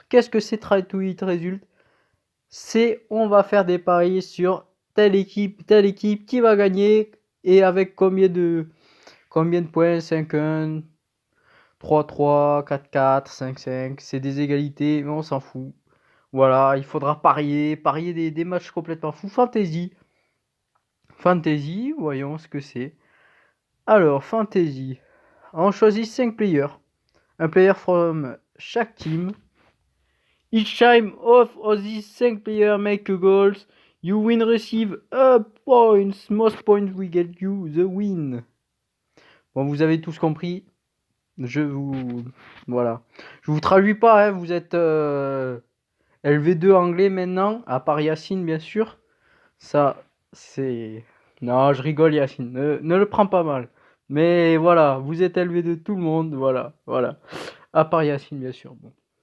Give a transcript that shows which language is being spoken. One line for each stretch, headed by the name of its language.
French: Qu'est-ce que c'est
English: try to hit result?
French: C'est on va faire des paris sur telle équipe qui va gagner et avec combien de points, 5-1, 3-3, 4-4, 5-5, c'est des égalités, mais on s'en fout. Voilà, il faudra parier des matchs complètement fous. Fantasy. Fantasy, voyons ce que c'est. Alors, Fantasy. On choisit 5 players. Un player from chaque team.
English: Each time of these 5 players make a goals, you win receive a points. Most points we get you the win.
French: Bon, vous avez tous compris. Voilà. Je vous traduis pas, hein, vous êtes LV2 anglais maintenant, à part Yacine bien sûr. Ça, c'est... Non, je rigole Yacine, ne le prends pas mal. Mais voilà, vous êtes LV2 tout le monde, voilà. À part Yacine bien sûr. Bon.